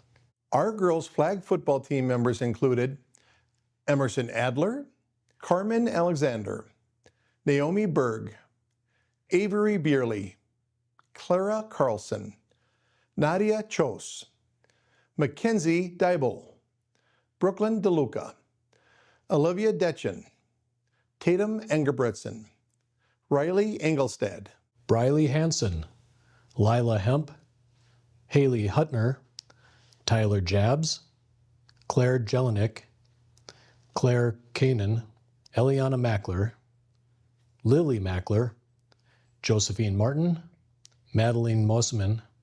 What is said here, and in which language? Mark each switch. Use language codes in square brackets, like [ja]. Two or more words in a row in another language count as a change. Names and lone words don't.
[en] Our girls' flag football team members included Emerson Adler, Carmen Alexander, Naomi Berg, Avery Beerley, Clara Carlson, Nadia Chose, Mackenzie Dybel, Brooklyn DeLuca, Olivia Detchen, Tatum Engebretson, Riley Engelstad, Briley Hansen, Lila Hemp, Haley Hutner, Tyler Jabs, Claire Jelinek, Claire Kanan, Eliana Mackler, Lily Mackler, Josephine Martin, Madeline Mosman,